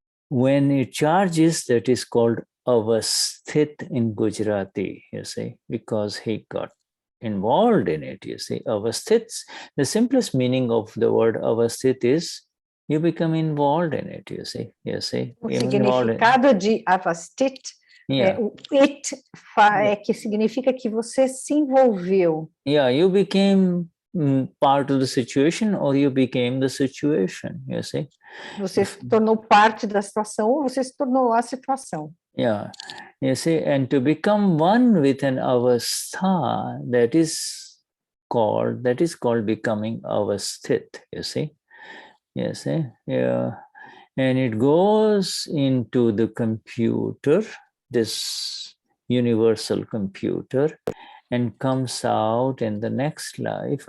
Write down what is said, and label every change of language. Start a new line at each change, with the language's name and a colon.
English: When it charges, that is called Avasthit in Gujarati, you see, because he got involved in it, you see. Avasthits, the simplest meaning of the word avasthit is you become involved in it, you see. You see.
Portuguese: O significado de avasthit, o it é que significa que você se envolveu.
English: Yeah, you became part of the situation or you became the situation, you see.
Portuguese: Você se tornou parte da situação ou você se tornou a situação.
English: Yeah, you see, and to become one with an avastha, that is called becoming avasthit, you see. You see, yeah, and it goes into the computer, this universal computer, and comes out in the next life.